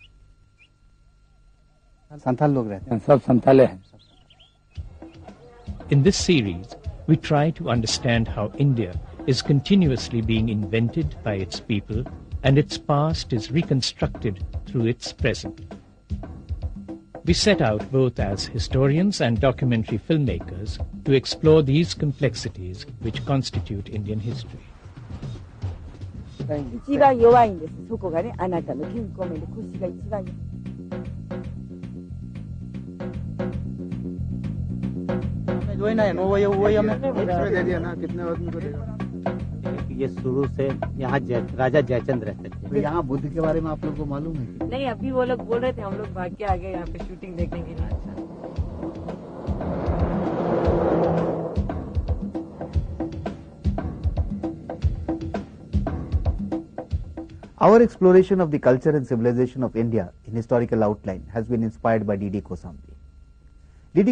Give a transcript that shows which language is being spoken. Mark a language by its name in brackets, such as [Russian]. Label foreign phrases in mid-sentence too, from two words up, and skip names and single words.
[English] In this series, we try to understand how India is continuously being invented by its people, and its past is reconstructed through its present. We set out both as historians and documentary filmmakers to explore these complexities which constitute Indian history. [Japanese] 一番弱いんです。そこがね、あなたの健康面で腰が一番弱い。 [Hindi] ये शुरू से यहाँ राजा जयचंद्र रहते थे। यहाँ बुद्ध के बारे में आप लोगों को मालूम है? नहीं, अभी वो लोग बोल रहे थे, हम लोग भाग के आ गए यहाँ पे शूटिंग देखने के लिए। [English] Our exploration of the culture and civilization of India in historical outline has been inspired by D.D. Kosambi. D.D.